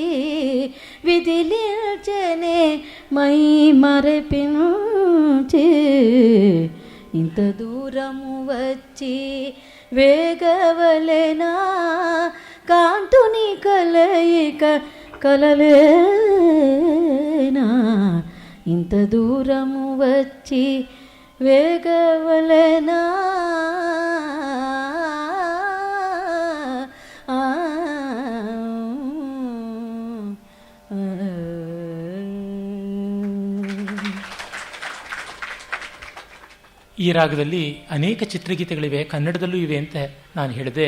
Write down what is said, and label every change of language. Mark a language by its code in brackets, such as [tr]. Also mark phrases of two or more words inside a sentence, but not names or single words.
[te] విదిలించనే మై మరపించి ఇంత దూరము వచ్చి వేగవలెనా కాంతుని కలయిక కలలేనా ఇంత దూరము వచ్చి వేగవలెనా [kn] ಈ ರಾಗದಲ್ಲಿ ಅನೇಕ ಚಿತ್ರಗೀತೆಗಳಿವೆ, ಕನ್ನಡದಲ್ಲೂ ಇವೆ ಅಂತ ನಾನು ಹೇಳಿದೆ.